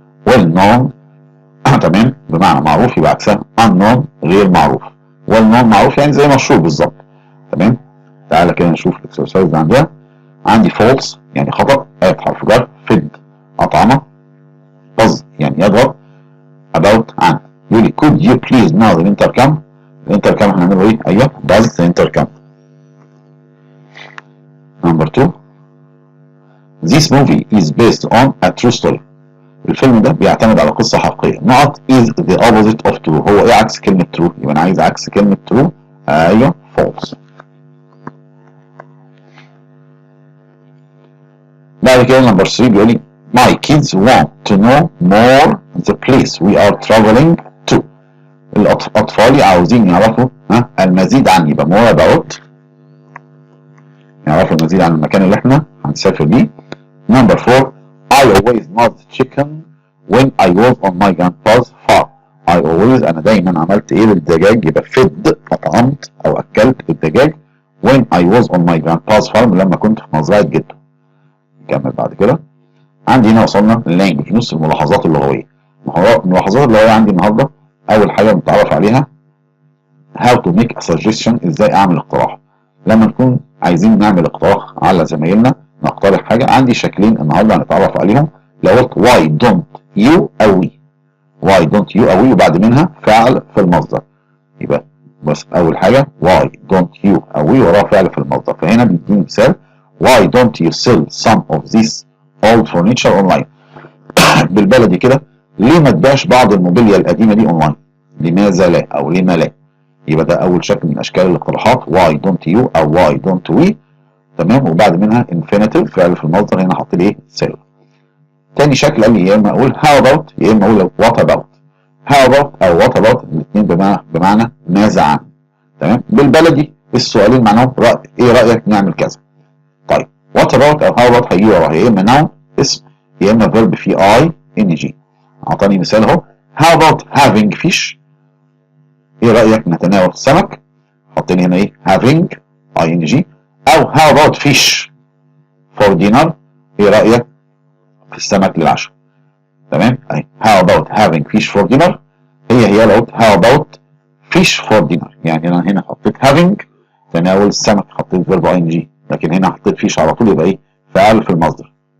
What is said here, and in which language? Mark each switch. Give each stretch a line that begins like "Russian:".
Arabic: well known تمام بمعنى معروف يبقى عكسها unknown غير معروف. well known معروف يعني زي مشهور بالظبط. تمام. تعالى كده نشوف الاكسرسايز عندنا. عندي false يعني خطأ آت حرف جر. fed أطعمة. buzz يعني يضغط. about عن. يقول لي
English: could you please now the intercom.
Arabic: الانتركم احنا هنعمله ايه؟ ايوه does the intercom.
English: number 2 this movie is based on a true story.
Arabic: الفيلم ده بيعتمد على قصة حقيقية.
English: نقط is the opposite of true.
Arabic: هو ايه عكس كلمة true؟ يبقى انا عايز عكس كلمة true. ايوه false. بعد كده نمبر 3 بيقول لي
English: my kids want to know more the place we are traveling to.
Arabic: الأطفال عاوزين يعرفوا المزيد عن. يبقى
English: more about
Arabic: يعرفوا المزيد عن المكان اللي احنا هنسافر ليه.
English: Number 4 I always not chicken when I was on my grandpa's farm. I always
Arabic: أنا دايما عملت إيه للدجاج؟ يبقى fed أطعمت أو أكلت الدجاج
English: when I was on my grandpa's farm
Arabic: لما كنت في مزرعة جده. نكمل بعد كده. عندي هنا وصلنا لللانجوج نص الملاحظات اللغوية. الملاحظات اللغوية عندي النهارده أول حاجة بنتعرف عليها
English: how to make a suggestion
Arabic: إزاي أعمل اقتراح. لما نكون عايزين نعمل اقتراح على زمايلنا نقترح حاجة عندي شكلين النهارده هنتعرف عليهم. لو قلت
English: why don't you
Arabic: أو we why don't you أو we وبعد منها فعل في المصدر يبقى بس أول حاجة why don't you أو we وراها فعل في المصدر. فهنا بيديني مثال
English: why don't you sell some of this old furniture online.
Arabic: بالبلدي كده ليه ما تبيعش بعض الموبيليا القديمة دي اونلاين؟ لماذا لا أو لما لا. يبقى ده أول شكل من أشكال الاقتراحات
English: why don't you
Arabic: أو
English: why don't we.
Arabic: تمام. وبعد منها infinitive فعل في المصدر هنا حط لي ايه؟ sell. تاني شكل قال لي يا اما اقول
English: how about
Arabic: يا اما اقول
English: what about. how about
Arabic: او
English: what about
Arabic: الاثنين بمعنى ماذا عن. تمام. بالبلدي السؤالين معناهم ايه رايك نعمل كذا. طيب
English: what about
Arabic: او
English: how about
Arabic: هيجي وراها يا اما noun اسم يا اما verb فيه I NG. اعطاني مثال اهو
English: how about having fish.
Arabic: ايه رايك نتناول السمك. حط لي هنا ايه having ING.
English: او how about fish for dinner.
Arabic: ايه رايك في السمك للعشاء. تمام. اهي
English: how about having fish for dinner
Arabic: هي لو قلت
English: how about fish for dinner
Arabic: يعني انا هنا حطيت having تناول السمك حطيت verb ING لكن هنا حطيت fish على طول يبقى ايه فعل في المصدر.